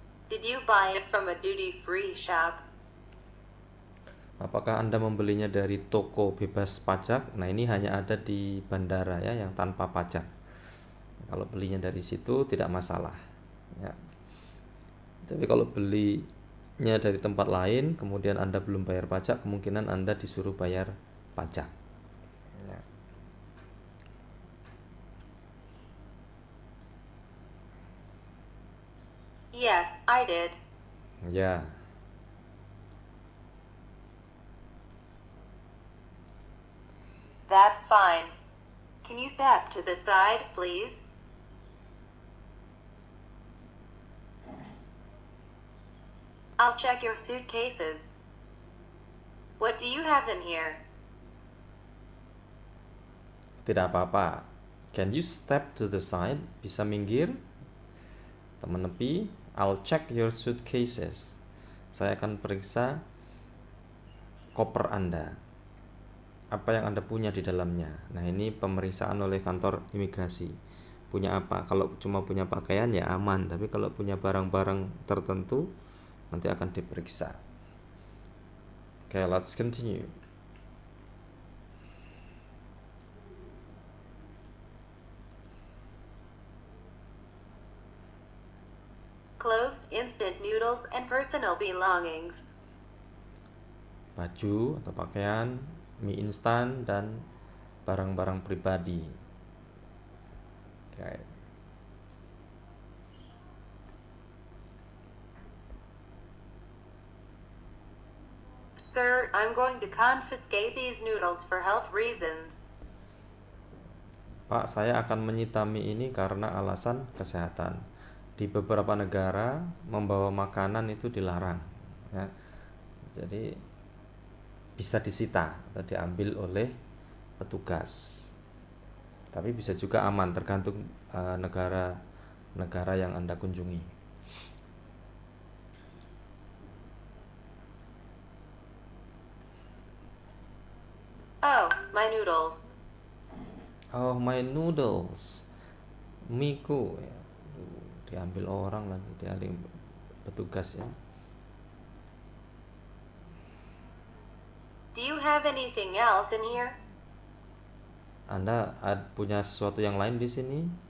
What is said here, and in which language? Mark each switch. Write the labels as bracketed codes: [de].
[en] Did you buy it from a duty-free shop? [id] Apakah Anda membelinya dari toko bebas pajak? Nah, ini hanya ada di bandara ya, yang tanpa pajak. Kalau belinya dari situ tidak masalah ya. Tapi kalau belinya dari tempat lain, kemudian Anda belum bayar pajak, kemungkinan Anda disuruh bayar pajak ya. [en] Yes, I did. [id] Ya, [en] That's fine. Can you step to the side, please? I'll check your suitcases. What do you have in here? [id] tidak apa-apa. [en] Can you step to the side? [id] Bisa minggir? Teman nepi. [en] I'll check your suitcases. [id] Saya akan periksa koper Anda. Apa yang Anda punya di dalamnya. Nah, ini pemeriksaan oleh kantor imigrasi. Punya apa? Kalau cuma punya pakaian ya aman, tapi kalau punya barang-barang tertentu nanti akan diperiksa. [en] Okay, let's continue. Clothes, instant noodles, and personal belongings. [id] Baju atau pakaian, mie instan, dan barang-barang pribadi. Okay. [en] Sir, I'm going to confiscate these noodles for health reasons. [id] Pak, saya akan menyita mie ini karena alasan kesehatan. Di beberapa negara membawa makanan itu dilarang, ya. Jadi bisa disita atau diambil oleh petugas. Tapi bisa juga aman tergantung negara yang Anda kunjungi. [en] Oh, my noodles. Oh, my noodles. Miku ya. [id] Diambil orang lagi, diambil petugas ya. [en] Do you have anything else in here? [id] Anda punya sesuatu yang lain di sini?